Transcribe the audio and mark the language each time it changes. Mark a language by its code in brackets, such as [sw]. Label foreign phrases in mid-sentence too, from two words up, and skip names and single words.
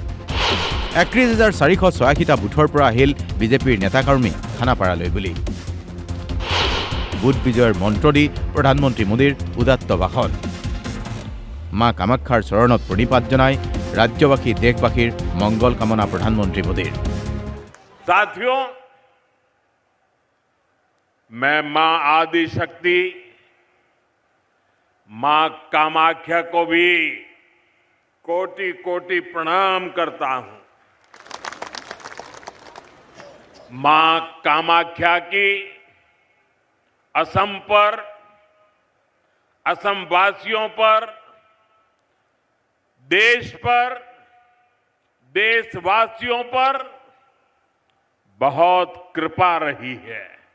[as] 31,486টা বুথৰ পৰা আহিল বিজেপিৰ নেতাকৰ্মী খানাপাৰালৈ বুলি বুথ বিজয়ৰ মন্ত্ৰ দি প্ৰধানমন্ত্ৰী মোদীৰ উদাত্ত ভাষণ মা কামাখ্যাৰ চৰণত প্ৰণিপাত জনাই ৰাজ্যবাসী দেশবাসীৰ মংগল কামনা প্ৰধানমন্ত্ৰী মোদীৰ [hi] साथियों, मैं मां आदि शक्ति मां कामाख्या को भी कोटि कोटि प्रणाम करता हूं। मां कामाख्या की असम पर, असमवासियों पर, देश पर, देशवासियों पर बहुत कृपा रही है।